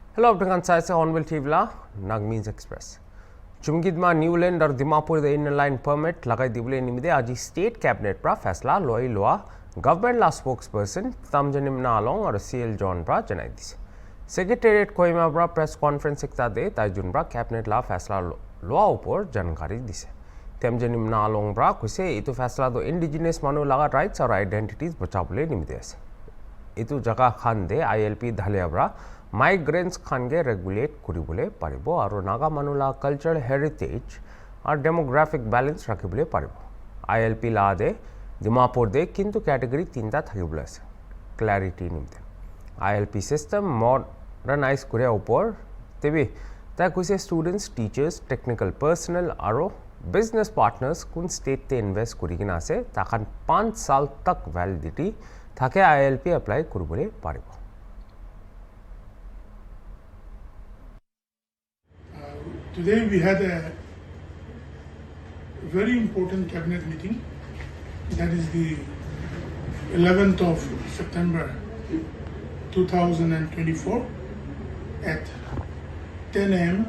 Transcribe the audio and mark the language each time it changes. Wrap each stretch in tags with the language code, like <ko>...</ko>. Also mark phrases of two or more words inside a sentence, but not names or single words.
<en>Hello, everyone. This is HornbillTV</en> <nag>la NAGAMESE Express. Chumgidma Newland or Dimapur the inner line permit lagai dibule nimide aji</nag> <en>state cabinet</en> <nag>pra faisla loi loa government la spokesperson Tamjanim Nalong or CL John pra janai dise. Secretariat Kohima pra</nag> <en>press conference</en> <nag>ekta de taijun pra cabinet la faisla loa upor jankari dise. Tamjanim Nalong pra kuse itu faisla do indigenous manu laga rights or identities bachabule nimide ase. Itu jaga khan de ILP dhalia pra migrants khange regulate kuribole paribo aru naga manula</nag> <en>cultural heritage</en> <nag>or</nag> <en>demographic balance</en> <nag>rakhibole paribo. ILP la de Dimapur de kintu category tinta thakibole ase clarity nimte ILP system modernize kure upor tebi ta kuise</nag> <en>students teachers technical personnel</en> <nag>aru</nag> <en>business partners</en> <nag>kun state te invest kurigina ase takhan 5 saal tak validity thake ILP apply kuribole paribo.</nag> <en>Today we had a very important cabinet meeting, that is the 11th of September 2024 at 10 a.m.</en>